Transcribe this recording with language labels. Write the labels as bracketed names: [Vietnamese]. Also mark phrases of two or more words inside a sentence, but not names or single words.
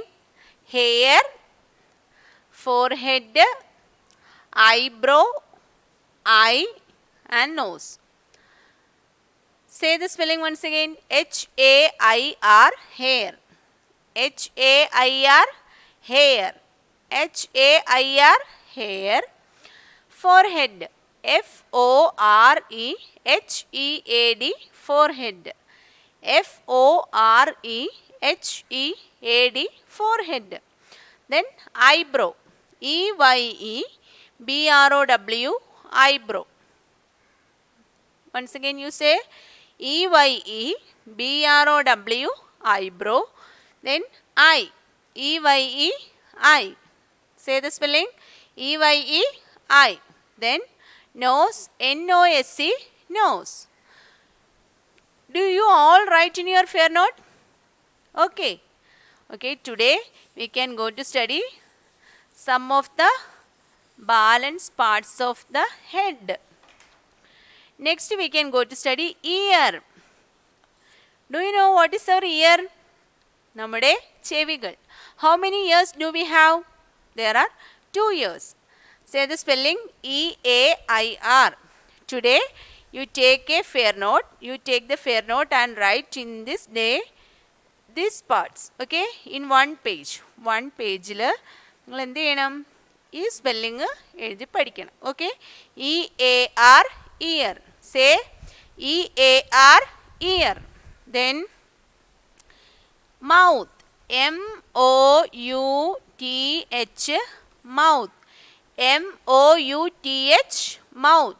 [English] Hair, forehead, eyebrow, eye and nose. Say the spelling once again. H-A-I-R, hair. H-A-I-R, hair. H-A-I-R, hair. Forehead. F-O-R-E-H-E-A-D, forehead. F-O-R-E-H-E-A-D, forehead. Then eyebrow. E-Y-E-B-R-O-W, eyebrow. Once again you say E-Y-E-B-R-O-W, eyebrow. Then eye. E-Y-E, eye. Say the spelling. E-Y-E, eye. Then nose. N-O-S-E, nose. Do you all write in your fair note? Okay. Okay, today we can go to study some of the balance parts of the head. Next we can go to study ear. Do you know what is our ear? [Malayalam] നമ്മുടെ ചെവികൾ. [English] How many ears do we have? There are 2 ears. Say the spelling E-A-I-R. Today you take a fair note. You take the fair note and write in this day these parts. Okay? In one page. One page il [Malayalam] നിങ്ങൾ എന്ത് ചെയ്യണം? ഈ സ്പെല്ലിങ് എഴുതി പഠിക്കണം. ഓക്കെ? [English] E-A-R, ear. Say E-A-R, ear. Then mouth. M-O-U-T-H, mouth. M-O-U-T-H, mouth.